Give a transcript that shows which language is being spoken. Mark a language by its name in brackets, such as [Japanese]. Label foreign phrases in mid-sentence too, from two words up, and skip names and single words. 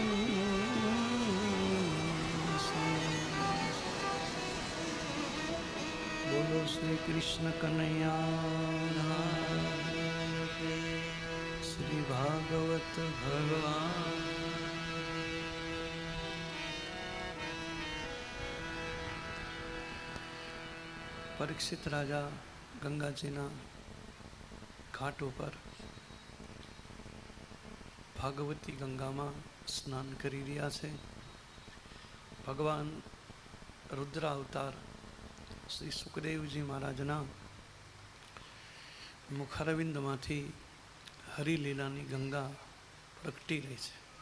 [Hindi] बोलो श्री कृष्ण कन्हैया श्री भागवत भगवान। [Gujarati] परीक्षित राजा ગંગાજીના ઘાટ ઉપર ભાગવતી ગંગામાં સ્નાન કરી રહ્યા છે. ભગવાન રુદ્ર અવતાર શ્રી સુખદેવજી મહારાજના મુખારવિંદમાંથી હરિલીલાની ગંગા પ્રગટી રહી છે.